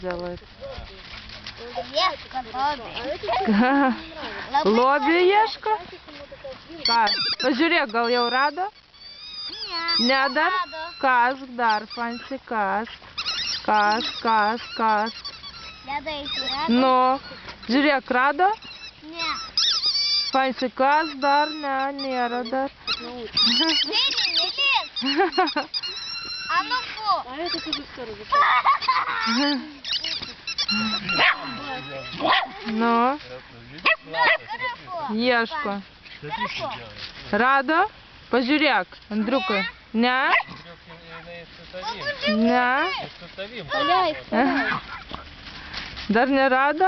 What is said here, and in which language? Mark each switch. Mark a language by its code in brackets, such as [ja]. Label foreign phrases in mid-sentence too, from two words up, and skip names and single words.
[ru] делает. Ешка, [lt] Lobį ieško? Ką? Pažiūrėk, gal jau rado? Ne dar? Kask dar, Fancy, kask. Kask. Nu, žiūrėk, rado? Ne. Fancy, kask dar? Ne, nėra dar. [ru] А ну-ка. А это тоже скоро [lt] Nu, ieško. Rado? Pažiūrėk, Andriukai. Ne? Ne? Dar nerado?